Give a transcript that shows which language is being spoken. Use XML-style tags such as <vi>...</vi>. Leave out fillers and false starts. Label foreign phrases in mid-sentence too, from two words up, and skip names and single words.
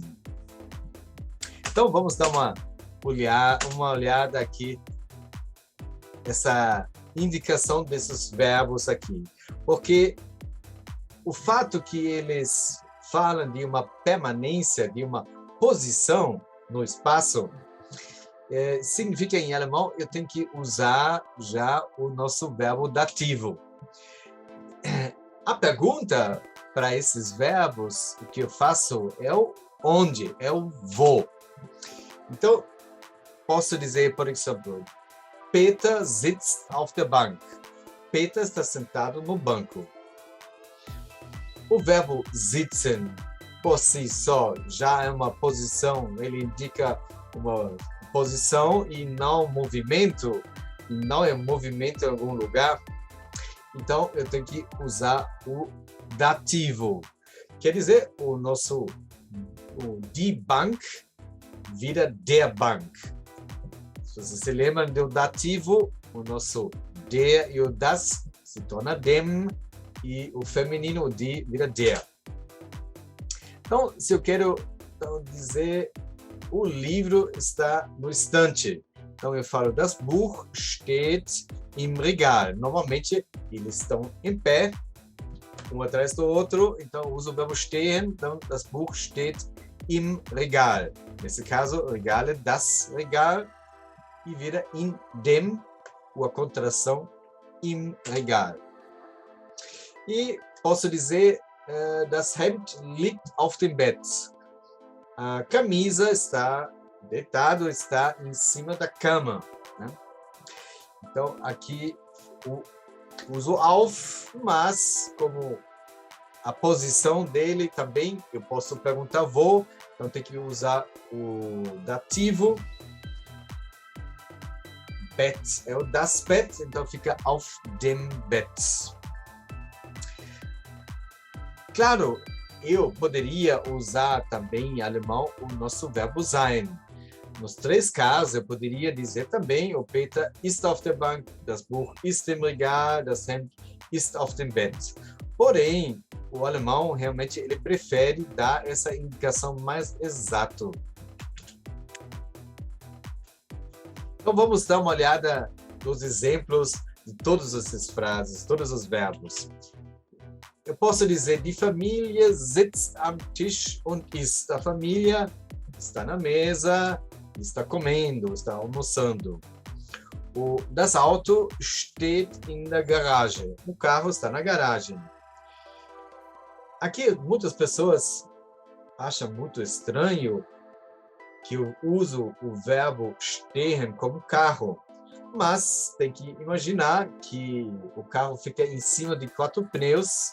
<pt>Então vamos dar uma olhada aqui, essa indicação desses verbos aqui, porque o fato que eles falam de uma permanência, de uma posição no espaço, significa em alemão, eu tenho que usar já o nosso verbo dativo. A pergunta para esses verbos, o que eu faço é o onde, é o wo. Então, posso dizer, por exemplo,</pt> <de>Peter sitzt auf der Bank.</de> <pt>Peter está sentado no banco. O verbo sitzen, por si só, já é uma posição, ele indica uma posição e não movimento, e não é movimento em algum lugar. Então, eu tenho que usar o dativo. Quer dizer, o</pt> <de>die Bank</de> <pt>vira</pt> <de>der Bank.</de> <pt>Se vocês se lembram do dativo, o nosso der e o das se torna dem, e o feminino, o die, vira der. Então, se eu quero dizer, o livro está no estante. Então, eu falo,</pt> <de>das Buch steht im Regal.</de> <pt>Normalmente, eles estão em pé, um atrás do outro. Então, eu uso o verbo stehen. Então,</pt> <de>das Buch steht im Regal.</de> <pt>Nesse caso, Regal é</pt> <de>das Regal</de> <pt>e vira</pt> <de>in dem,</de> <pt>ou a contração</pt> <de>im Regal.</de> <pt>E posso dizer,</pt> <de>das Hemd liegt auf dem Bett.</de> <pt>A camisa está deitada, está em cima da cama, né? Então, aqui uso auf, mas como a posição dele também, eu posso perguntar wo, então tem que usar o dativo. Bett é o</pt> <de>das Bett,</de> <pt>então fica</pt> <de>auf dem Bett.</de> <pt>Claro, eu poderia usar também em alemão o nosso verbo sein. Nos três casos, eu poderia dizer também, o</pt> <de>Peter ist auf der Bank, das Buch ist im Regal, das Hemd ist auf dem Bett.</de> <pt>Porém, o alemão realmente ele prefere dar essa indicação mais exata. Então, vamos dar uma olhada nos exemplos de todas essas frases, todos os verbos. Eu posso dizer,</pt> <de>die Familie sitzt am Tisch und isst.</de> <pt>A família está na mesa, está comendo, está almoçando.</pt> <de>Das Auto steht in der Garage.</de> <pt>O carro está na garagem. Aqui, muitas pessoas acham muito estranho que eu uso o verbo stehen como carro. Mas tem que imaginar que o carro fica em cima de 4 pneus.</pt>